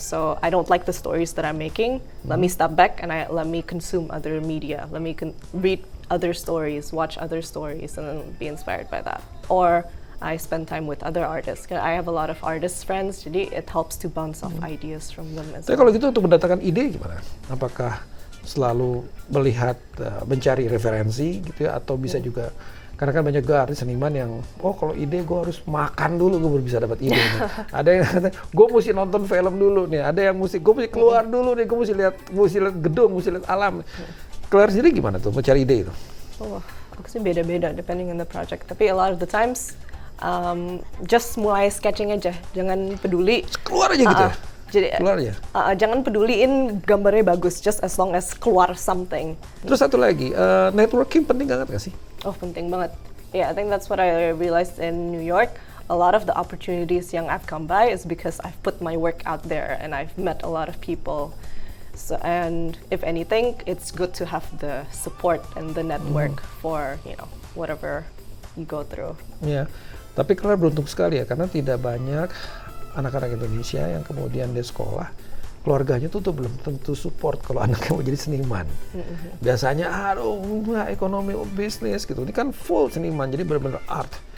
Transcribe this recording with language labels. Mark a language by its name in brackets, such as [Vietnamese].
[English] So I don't like the stories that I'm making. Let me step back and let me consume other media. Let me read other stories, watch other stories, and then be inspired by that. Or I spend time with other artists. I have a lot of artist friends, [Indonesian] jadi [English] it helps to bounce off ideas from them as [Indonesian] Tapi kalau gitu untuk mendatangkan ide gimana? Apakah selalu melihat, mencari referensi gitu ya, atau bisa juga, karena kan banyak juga artis seniman yang, kalau ide gue harus makan dulu gue baru bisa dapat ide. Ada yang gue mesti nonton film dulu nih, ada yang gue mesti keluar dulu nih, gue mesti lihat gedung, mesti lihat alam. Flar sendiri gimana tuh mencari ide itu? Aku sih beda-beda [English] depending on the project. [Indonesian] Tapi [English] a lot of the times just [Indonesian] mulai [English] sketching [Indonesian] aja, jangan peduli. Keluar aja gitu ya? Jadi Keluar aja? Jangan peduliin gambarnya bagus, [English] just as long as [Indonesian] keluar [English] something. [Indonesian] Terus satu lagi, networking penting banget gak sih? Oh, penting banget. [English] Yeah, I think that's what I realized in New York. A lot of the opportunities [Indonesian] yang [English] I've come by is because I've put my work out there and I've met a lot of people. So, and if anything, it's good to have the support and the network for, whatever you go through. [Indonesian] Ya, tapi Claire beruntung sekali ya karena tidak banyak anak-anak Indonesia yang kemudian dia sekolah, keluarganya tuh belum tentu support kalau anaknya mau jadi seniman. Biasanya aduh ekonomi bisnis gitu. Ini kan full seniman jadi benar-benar art.